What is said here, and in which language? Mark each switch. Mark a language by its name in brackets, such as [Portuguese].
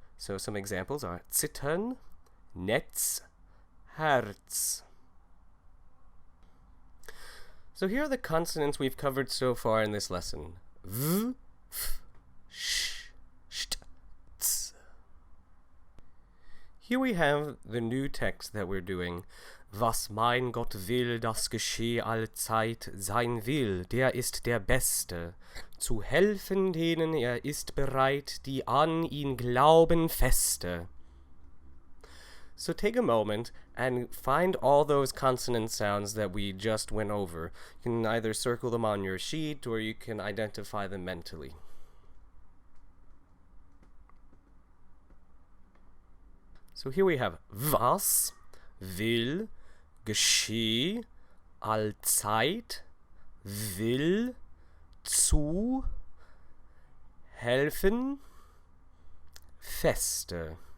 [English] So some examples are zittern, Netz, Herz. So here are the consonants we've covered so far in this lesson. V, F, Sh, St, Z. Here we have the new text that we're doing. [German] Was mein Gott will, das gescheh allzeit, sein will, der ist der Beste. Zu helfen denen ist bereit, die an ihn glauben feste. [English] So take a moment and find all those consonant sounds that we just went over. You can either circle them on your sheet or you can identify them mentally. So here we have was, will, gescheh, allzeit, will, zu, helfen, feste.